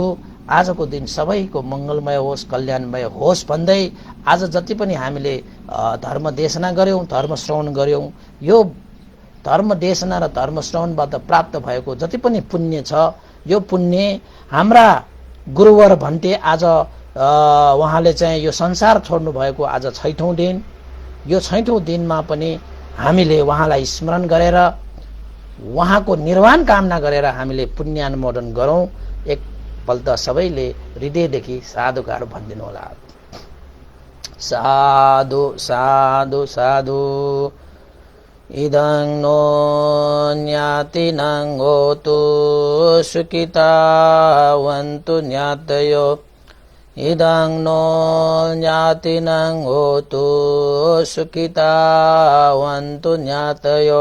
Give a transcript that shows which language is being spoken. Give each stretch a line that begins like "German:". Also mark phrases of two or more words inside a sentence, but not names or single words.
Nepali: आजको दिन सबैको मंगलमय होस्, कल्याणमय होस् भन्दै आज जति पनि हामीले धर्म देशना गर्यौं, धर्म श्रवण गर्यौं, यो धर्म देशना र धर्म श्रवणबाट प्राप्त भएको जति पनि पुण्य छ यो पुण्य हाम्रा गुरुवर भन्ते आज उहाँले चाहिँ यो संसार छोड्नु भएको आज 6औं दिन। यो 6औं दिनमा पनि हामीले उहाँलाई स्मरण गरेर उहाँको निर्वाण कामना गरेर हामीले पुण्यानुमोदन गरौं। एकपल्ट सबैले हृदयदेखि साधुकार भनिदिनु होला।
Pali: साधु साधु साधु। इदं नो ज्ञातिनं होतु सुखितावन्तु ज्ञातयो। इदं नो ज्ञातिनं होतु सुखितावन्तु ज्ञातयो।